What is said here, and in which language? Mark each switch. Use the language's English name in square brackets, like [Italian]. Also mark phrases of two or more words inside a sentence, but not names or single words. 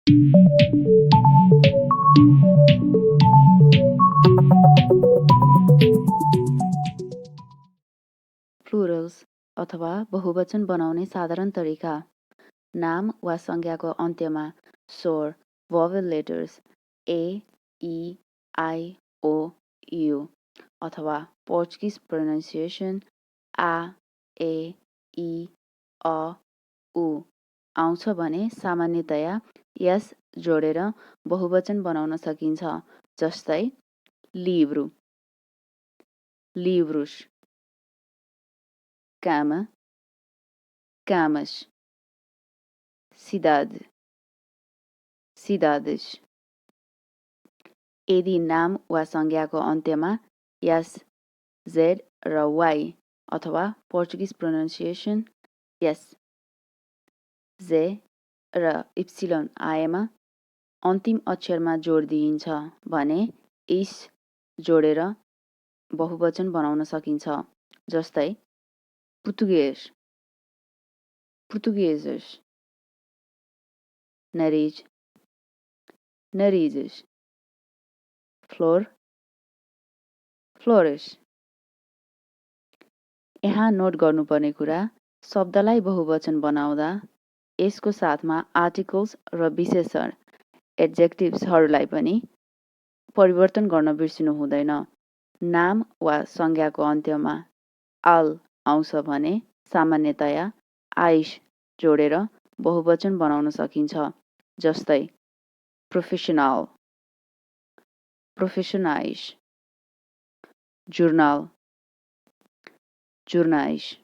[Nepali] Plurals अथवा बहुवचन बनाउने साधारण तरिका नाम वा संज्ञाको अन्त्यमा स्वर [English] vowel letters [Nepali] a, e, I, o, u अथवा [English] Portuguese pronunciation [Nepali] a, e, i, a, u आउँछ भने सामान्यतया यस जोडेर बहुवचन बनाउन सकिन्छ जस्तै [Portuguese] livro, livros, cama, camas, cidade, cidades. [Nepali] यदि नाम वा संज्ञाको अन्त्यमा यस z र y अथवा [English] Portuguese pronunciation [Nepali] यस z र इप्सिलोन आएमा अन्तिम अक्षरमा जोड दिइन्छ भने इस जोडेर बहुवचन बनाउन सकिन्छ जस्तै [Portuguese] português, portugueses, nariz, narizes, flor, flores. [Nepali] यहाँ नोट गर्नुपर्ने कुरा शब्दलाई बहुवचन बनाउँदा यसको साथमा आर्टिकल्स र विशेषण एडजेक्टिभ्सहरूलाई पनि परिवर्तन गर्न बिर्सिनु हुँदैन नाम वा संज्ञाको अन्त्यमा आल आउँछ भने सामान्यतया आइस जोडेर बहुवचन बनाउन सकिन्छ जस्तै [Portuguese] profissional profissionais jornal jornais